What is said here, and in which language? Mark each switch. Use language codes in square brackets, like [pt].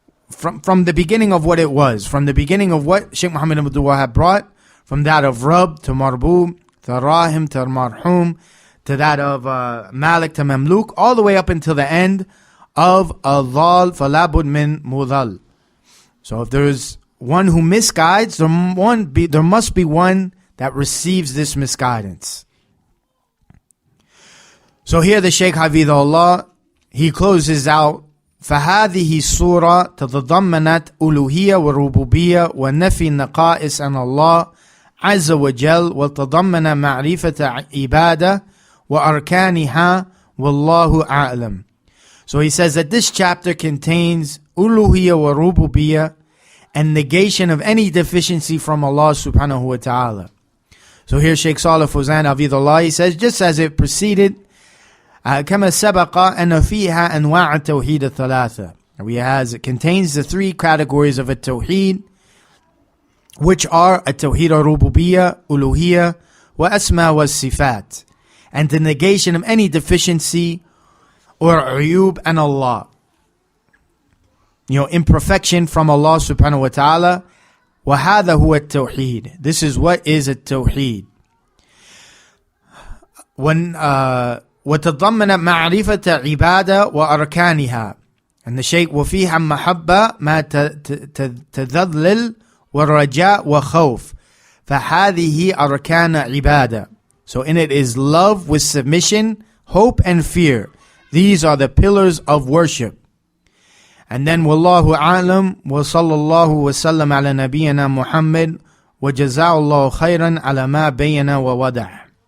[en] From the beginning of what it was, from the beginning of what Shaykh Muhammad Abdul-Wahhab brought, from that of Rabb to Marbub, to Rahim to Marhum, to that of Malik to Mamluk, all the way up until the end of Al-Dhal Falabud min Mudhal. So if there is one who misguides, there must be one that receives this misguidance. So here the Shaykh Hafidhullah, he closes out, [ar] فهذه السورة تتضمنت ألوهية وربوبية ونفي النقائص عن الله عز وجل وتضمن معرفة عبادة وأركانها والله أعلم. [en] So he says that this chapter contains [ar] ألوهية وربوبية [en] and negation of any deficiency from Allah subhanahu wa ta'ala. So here Shaykh Saalih Al-Fawzan Hafidhullah, he says, just as it preceded, [ar] كما سبق أن فيها أنواع التوحيد الثلاثة. [en] It contains the three categories of التوحيد, which are at-tawheed al-rububiyyah, uluhiyyah, wa asma wa sifat, and the negation of any deficiency or uyub and Allah. Imperfection from Allah subhanahu wa ta'ala. [ar] وَهَذَا هُوَ التَّوْحِيدِ. [en] This is what is التوحيد. [ar] وتضمن معرفة عبادة وأركانها. [en] And the Shaykh [ar] وفيها محبة ما تذلل والرجاء وخوف. فهذه أركان عبادة. [en] So in it is love with submission, hope and fear. These are the pillars of worship. And then Wallahu a'lam wa sallallahu wa sallam ala nabiyyina Muhammad wa jaza'allahu khairan ala ma bayyana wa wada'.